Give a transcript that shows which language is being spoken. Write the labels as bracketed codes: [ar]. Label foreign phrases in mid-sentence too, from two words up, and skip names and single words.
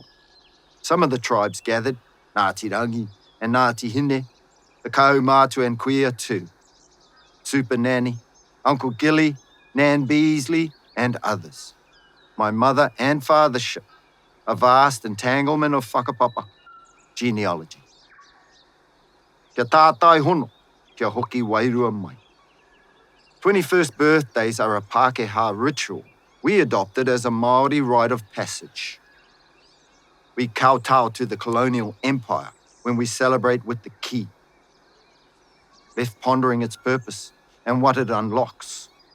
[en] Some of the tribes gathered, Ngāti Rangi and Ngāti Hine, the Kaumātua and Queer too, Super Nanny, Uncle Gilly, Nan Beazley, and others. My mother and fathership, a vast entanglement of whakapapa, genealogy. [mi] Kia tātai hono, kia hoki wairua mai. [en] 21st birthdays are a Pākehā ritual we adopted as a Māori rite of passage. We kowtow to the colonial empire when we celebrate with the key, left pondering its purpose and what it unlocks.